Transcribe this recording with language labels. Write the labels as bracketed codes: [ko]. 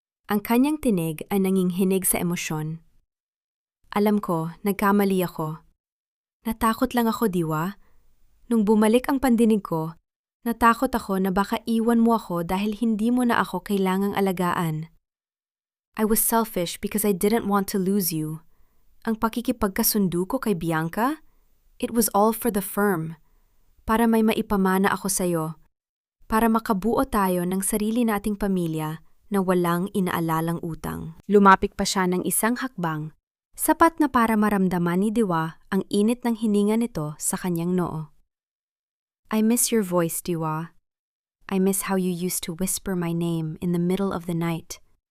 [tl] Ang kanyang tinig ay nanginghinig sa emosyon. Alam ko, nagkamali ako. Natakot lang ako, Diwa. Nung bumalik ang pandinig ko, natakot ako na baka iwan mo ako dahil hindi mo na ako kailangang alagaan. [en] I was selfish because I didn't want to lose you. [tl] Ang pakikipagkasundo ko kay Bianca, [en] it was all for the firm. [tl] Para may maipamana ako sa'yo. Para makabuo tayo ng sarili nating pamilya na walang inaalalang utang. Lumapit pa siya ng isang hakbang, sapat na para maramdaman ni Diwa ang init ng hininga nito sa kanyang noo. [en] I miss your voice, Diwa. I miss how you used to whisper my name in the middle of the night.